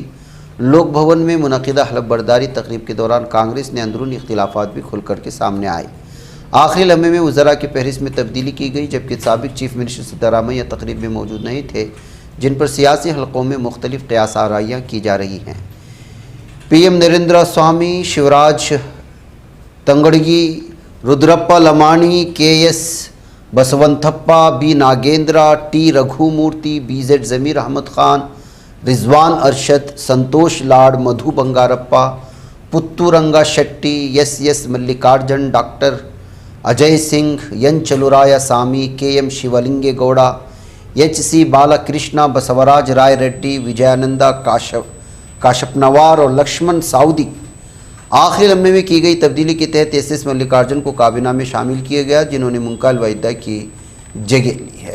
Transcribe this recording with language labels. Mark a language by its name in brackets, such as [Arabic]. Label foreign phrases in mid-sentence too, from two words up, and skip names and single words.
[Urdu] لوک بھون میں منعقدہ حلف برداری تقریب کے دوران کانگریس نے اندرونی اختلافات بھی کھل کر کے سامنے آئے۔ آخری لمحے میں وزراء کی فہرست میں تبدیلی کی گئی، جبکہ سابق [English] chief minister [Urdu] سدارامیا تقریب میں موجود نہیں تھے، جن پر سیاسی حلقوں میں مختلف قیاس آرائیاں کی جا رہی ہیں۔ پی ایم نریندر سوامی، شیوراج تنگڑگی، رودرپا لمانی، کے ایس بسونتھپا، بی ناگیندرا، ٹی رگھو مورتی، بی زیڈ ضمیر احمد خان، رضوان ارشد، سنتوش لاڈ، مدھو بنگارپا، پتورنگا شیٹی، ایس ملکارجن، ڈاکٹر اجے سنگھ، ین چلورایا سامی، کے ایم شیولنگے گوڑا، ایچ سی بالا کرشنا، بسوراج رائے ریڈی، وجیانندا کاشپنوار اور لکشمن ساودی۔ آخری لمحے میں کی گئی تبدیلی کے تحت ایس ملکارجن کو کابینہ میں شامل کیا گیا، جنہوں نے منکا الویدہ کی جگہ لی ہے۔